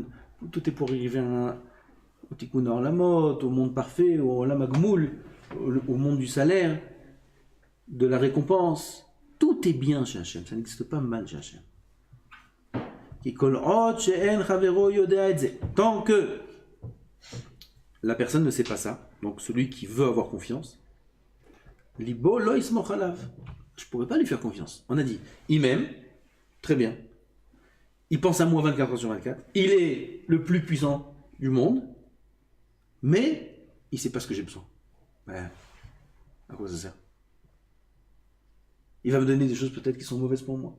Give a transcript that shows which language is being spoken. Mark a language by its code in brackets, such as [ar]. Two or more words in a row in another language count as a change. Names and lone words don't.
[fr] Tout est pour arriver au [he] תיקון עולמות, [fr] au monde parfait, au [he] עולם הגמול, [fr] au monde du salaire, de la récompense. Tout est bien chez Hachem, ça n'existe pas mal chez Hachem. Tant que la personne ne sait pas ça, donc celui qui veut avoir confiance, [he] ליבו לא יסמוך עליו. [fr] Je ne pourrais pas lui faire confiance. On a dit, il m'aime, très bien. Il pense à moi 24 heures sur 24. Il est le plus puissant du monde, mais il ne sait pas ce que j'ai besoin. Ben, à quoi ça sert? Il va me donner des choses peut-être qui sont mauvaises pour moi.